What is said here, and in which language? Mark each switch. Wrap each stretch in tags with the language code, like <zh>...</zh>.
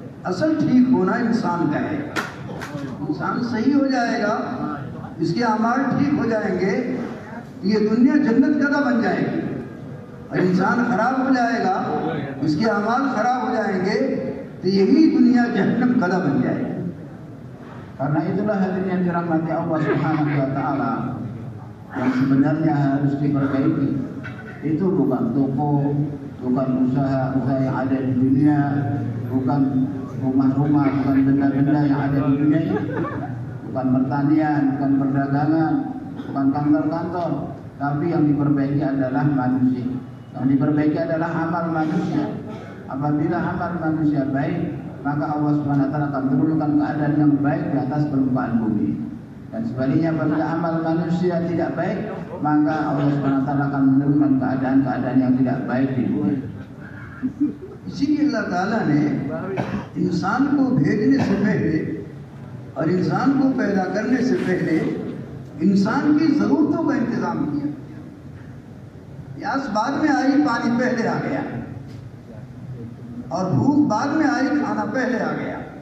<ur>اصل ٹھیک ہونا انسان کا ہے. انسان صحیح ہو جائے گا، اس کے اعمال ٹھیک ہو جائیں گے، یہ دنیا جنت کا بن جائے گی. اور انسان خراب ہو جائے گا، اس کے اعمال خراب ہو جائیں گے، تو یہی دنیا جہنم کلا بن جائے گی.</ur> <id>Karena itulah hadirin yang dirahmati Allah Subhanahu wa Ta'ala, yang sebenarnya harus diperbaiki itu bukan toko, bukan usaha yang ada di dunia, bukan rumah-rumah, bukan benda-benda yang ada di dunia ini, bukan pertanian, bukan perdagangan, bukan kantor-kantor, tapi yang diperbaiki adalah manusia. Yang diperbaiki adalah amal manusia. Apabila amal manusia baik, maka Allah Subhanahu wa Ta'ala akan menurunkan keadaan yang baik di atas permukaan bumi. Dan sebaliknya apabila amal manusia tidak baik, maka Allah Subhanahu wa Ta'ala akan menurunkan keadaan-keadaan yang tidak baik di bumi.</id> <ur>اسی لیے اللہ تعالیٰ نے انسان کو بھیجنے سے پہلے اور انسان کو پیدا کرنے سے پہلے انسان کی ضرورتوں کا انتظام کیا. پیاس بعد میں آئی، پانی پہلے آ گیا، اور بھوک بعد میں آئی، کھانا پہلے آ گیا.</ur>